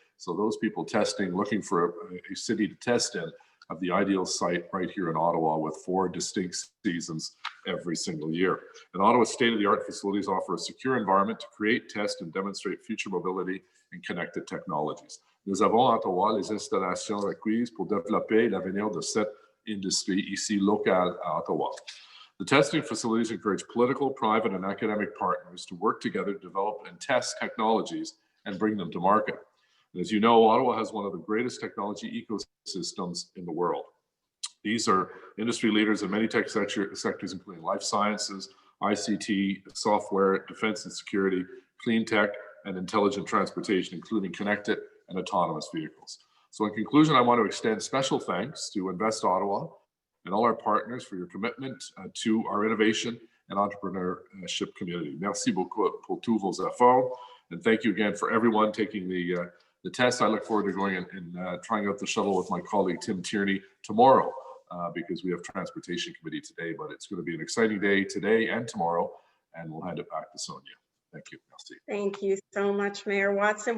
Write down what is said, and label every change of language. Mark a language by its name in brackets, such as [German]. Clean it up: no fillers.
[English] So those people testing, looking for a city to test in, have the ideal site right here in Ottawa with 4 distinct seasons every single year. And Ottawa's state-of-the-art facilities offer a secure environment to create, test, and demonstrate future mobility and connected technologies. [French] Nous avons à Ottawa les installations requises pour développer l'avenir de cette industrie ici locale à Ottawa. [English] The testing facilities encourage political, private, and academic partners to work together to develop and test technologies and bring them to market. And as you know, Ottawa has one of the greatest technology ecosystems in the world. These are industry leaders in many tech sectors, including life sciences, ICT, software, defense and security, clean tech, and intelligent transportation, including connected and autonomous vehicles. So in conclusion, I want to extend special thanks to Invest Ottawa and all our partners for your commitment to our innovation and entrepreneurship community. [French] Merci beaucoup pour tous vos efforts. [English] And thank you again for everyone taking the test. I look forward to going and trying out the shuttle with my colleague Tim Tierney tomorrow because we have Transportation Committee today, but it's going to be an exciting day today and tomorrow, and we'll hand it back to Sonia. Thank you. [French] Merci. [English] Thank you so much, Mayor Watson.